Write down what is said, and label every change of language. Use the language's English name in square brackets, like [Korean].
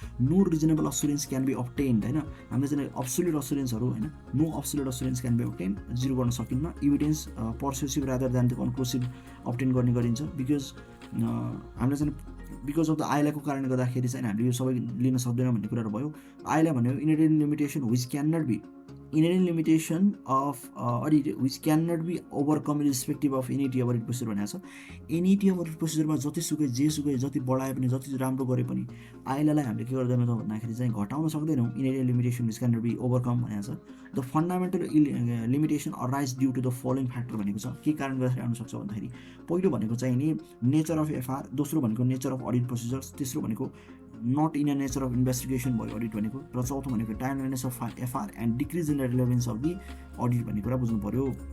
[English] no reasonable assurance can be obtained [Nepali] होइन, हामीले चाहिँ अब्सोल्युट असुरेन्सहरू होइन, [English] no absolute assurance can be obtained, [Nepali] zero गर्न सकिन्न। [English] evidence persuasive rather than the conclusive [Nepali] obtain गर्ने गरिन्छ, बिकज हामीले चाहिँ बिकज अफ द आइलाको कारणले गर्दाखेरि चाहिँ हामीले यो सबै लिन सक्दैनौँ भन्ने कुराहरू भयो। [English] आइला भनेको inherent limitation which can not be inherent limitation of audit which cannot be overcome irrespective of NET audit procedure [Nepali] भनेको छ। NET audit procedure मा जतिसुकै जेसुकै जति बढाए पनि जति राम्रो गरे पनि आइलालाई हामीले के गर्दैनौँ त भन्दाखेरि चाहिँ घटाउन सक्दैनौँ। [English] inherent limitation which cannot be overcome [Nepali] भनेको छ। [English] the fundamental limitation arise due to the following factor [Nepali] भनेको छ। के कारण गर्दाखेरि आउन सक्छ भन्दाखेरि पहिलो भनेको चाहिँ नि नेचर अफ एफआर, दोस्रो भनेको नेचर अफ अडिट प्रोसिजर्स, तेस्रो भनेको not in a nature of investigation भयो अडिट भनेको, र चौथो भनेको टाइमलाइनेस of FR and decrease in the relevance of the audit भन्ने कुरा बुझ्नु पऱ्यो।